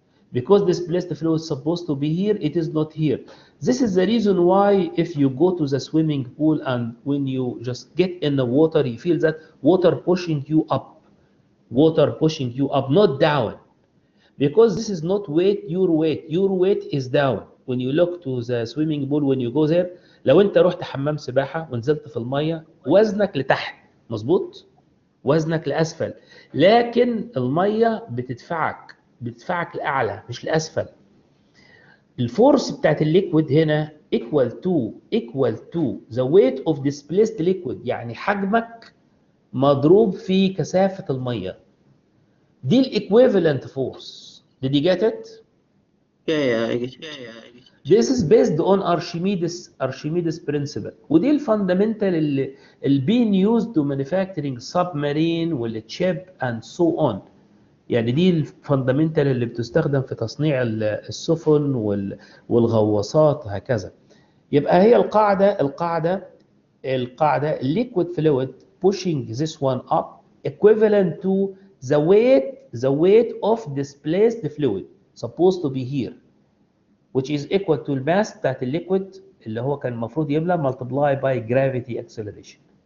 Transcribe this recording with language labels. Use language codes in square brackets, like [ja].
[en] Because displaced fluid is supposed to be here, it is not here. This is the reason why if you go to the swimming pool and when you just get in the water, you feel that water pushing you up, not down. Because this is not your weight is down. When you look to the swimming pool, when you go there, [ar] لو انت رحت حمام سباحة ونزلت في المية وزنك لتحت، مظبوط؟ وزنك لأسفل، لكن المية بتدفعك لأعلى مش لأسفل. الفورس بتاعت الليكويد هنا [en] equal to the weight of displaced liquid، [ar] يعني حجمك مضروب في كثافة المية. دي equivalent force. [en] Did you get it? Yeah, I get it. This is based on Archimedes principle. [ar] ودي الفاندامنتال اللي [en] being used to manufacturing submarine والchip and so on. [ar] يعني دي الفاندامنتال اللي بتستخدم في تصنيع السفن والغواصات هكذا. يبقى هي القاعدة [en] liquid fluid pushing this one up equivalent to the weight of displaced fluid supposed to be here, which is equal to [ar] الماس بتاعت الليكويد اللي هو كان المفروض يملى [en] multiply by gravity acceleration.